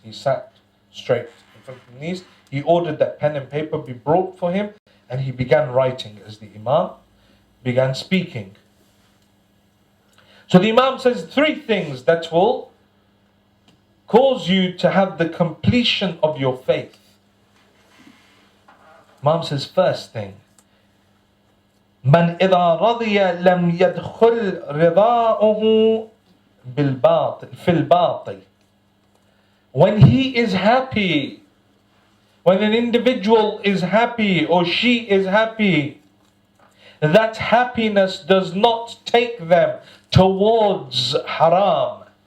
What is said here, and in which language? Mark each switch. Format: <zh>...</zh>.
<en>He sat straight in front of the knees. He ordered that pen and paper be brought for him, and he began writing as the Imam began speaking. So the Imam says three things that will cause you to have the completion of your faith. Imam says, first thing,</en> <ar>من إذا رضي لم يدخل رضاؤه بالباطل في الباطل.</ar> <en>When he is happy, when an individual is happy or she is happy, that happiness does not take them towards haram.</en>